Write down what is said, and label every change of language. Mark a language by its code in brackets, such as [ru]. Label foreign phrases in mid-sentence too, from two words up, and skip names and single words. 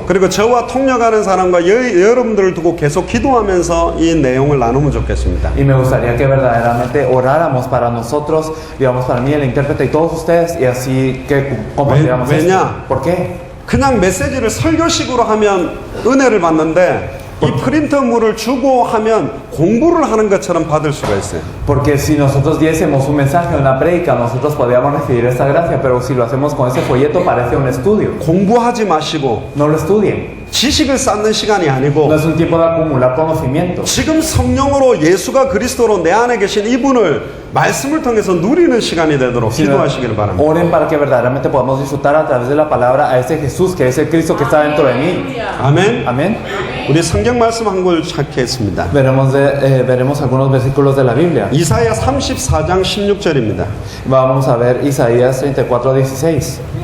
[ko] 그리고 저와 통역하는 사람과 여러분들을 두고 계속 기도하면서 이 내용을 나누면 좋겠습니다. [es] Y me gustaría que verdaderamente oráramos para nosotros, digamos para mí, el intérprete y todos ustedes, y así que compartiéramos esto. [ko] 왜냐? [es] ¿Por qué? [ko] 그냥 메시지를 설교식으로 하면 은혜를 받는데 이 프린터물을 주고 하면 공부를 하는 것처럼 받을 수가 있어요. [es] Porque si nosotros diésemos un mensaje, una prédica, nosotros podríamos recibir esta gracia, pero si lo hacemos con ese folleto parece un estudio. [ko] 공부하지 마시고 [es] No lo estudien. [ko] 지식을 쌓는 시간이 아니고 [es] No es un tiempo de acumular conocimiento. [ko] 지금 성령으로 예수가 그리스도로 내 안에 계신 이분을 말씀을 통해서 누리는 시간이 되도록 기도하시길 바랍니다. [es] Oren para que verdaderamente podamos disfrutar a través de la palabra a ese Jesús que es el Cristo que está dentro de mí. [ko] 아멘. [es] Amén. [ko] 우리 성경 말씀 한 걸 찾겠습니다. [es] Veremos algunos versículos de la Biblia. [ko] 이사야 34장 16절입니다. [es] Vamos a ver Isaías 34:16.